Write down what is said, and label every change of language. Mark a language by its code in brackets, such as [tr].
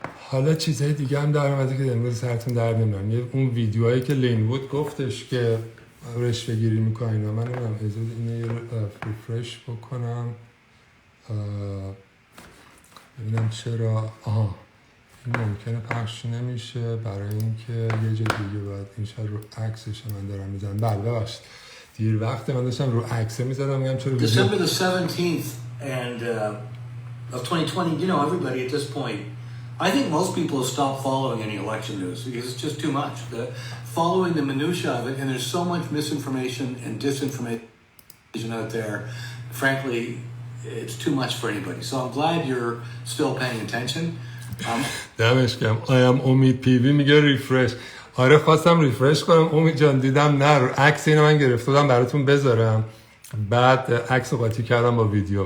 [fa] حالا چیزهای دیگه هم در اومده که امروز سرتون در نمیارم. یه اون ویدیوهایی که لینوود گفتش که رشوه گیری میکنه اینا، من نمیدونم اجازه اینو یه ریفرش بکنم ببینم چرا. این ممکنه پخش نمیشه برای اینکه یه جا دیگه باید این شاید رو عکسش من دارم میزنم. بله ببخشید دیر وقته، من داشتم رو عکسه میزدم میگم چرا [en] December the 17th and of 2020, you know, everybody at this point I think most people have stopped following any election news because it's just too much. Following the minutiae of it, and there's so much misinformation and disinformation out there. Frankly, it's too much for anybody. So I'm glad you're still paying attention. [fa] دمش گرم. امید پیوی میگه ریفرش. آره خواستم ریفرش کنم امید جان، دیدم نه رو عکس اینو من گرفته بودم براتون بذارم، بعد عکس رو قاطی کردم با ویدیو.